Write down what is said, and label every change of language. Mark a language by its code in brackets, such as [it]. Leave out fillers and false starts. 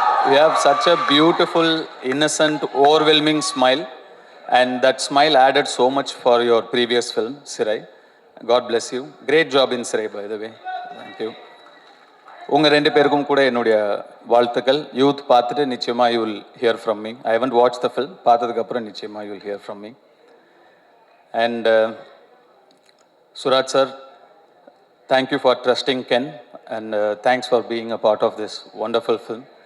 [en] You have such a beautiful, innocent, overwhelming smile, and that smile added so much for your previous film, Sirai. God bless you. Great job in Sirai, by the way. Thank you. [ta] உங்கள் ரெண்டு பேருக்கும் கூட என்னுடைய வாழ்த்துக்கள். Youth பார்த்துட்டு நிச்சயமாக [en] You will hear from me. I haven't watch the film. [ta] பார்த்ததுக்கப்புறம் நிச்சயமாக [en] You will hear from me. And Suraj sir, thank you for trusting Ken, and thanks for being a part of this wonderful film.